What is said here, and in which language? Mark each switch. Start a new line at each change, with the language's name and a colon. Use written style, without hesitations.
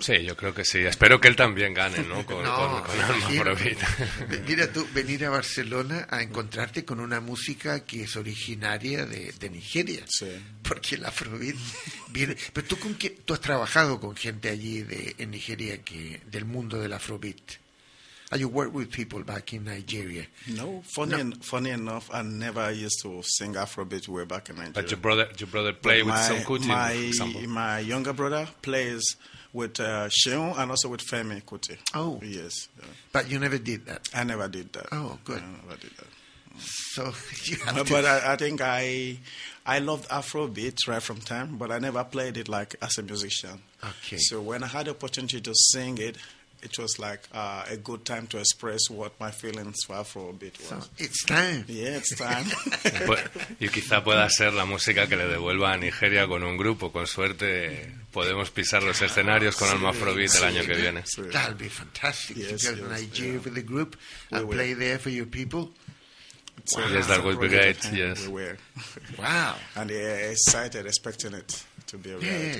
Spanish: Sí, yo creo que sí. Espero que él también gane, ¿no? Con Alma Fruit. Mira tú, venir a Barcelona a encontrarte con una música que es originaria de Nigeria. Sí. Porque la Fruit viene... ¿Pero tú con qué? ¿Tú has trabajado con gente allí en Nigeria que del mundo de la Fruit?
English: Have you worked with people back in Nigeria? No, funny enough, I never used to sing Afrobeat way back in Nigeria. But your brother plays with Sam Kuti, for example. My younger brother plays with Sheun and also with Femi Kuti. Oh. Yes. But you never did that? I never did that. Oh, good. I never did that. So you have but to... But I think I loved Afrobeat right from time, but I never played it like as a musician. Okay. So when I had the opportunity to sing it, it was like a good time to express what my feelings were for a bit. So, it's time. Yeah, it's time.
Spanish: Y quizá pueda ser la música que le devuelva a Nigeria con un grupo. Con suerte podemos pisar los escenarios con Alma Afrobeat el año que viene.
English: That'll be fantastic. Yes, to go to Nigeria with the group and play there for your people. Wow. Yes, that would be great. Yes. We were. Wow. And excited, expecting it to be a reality.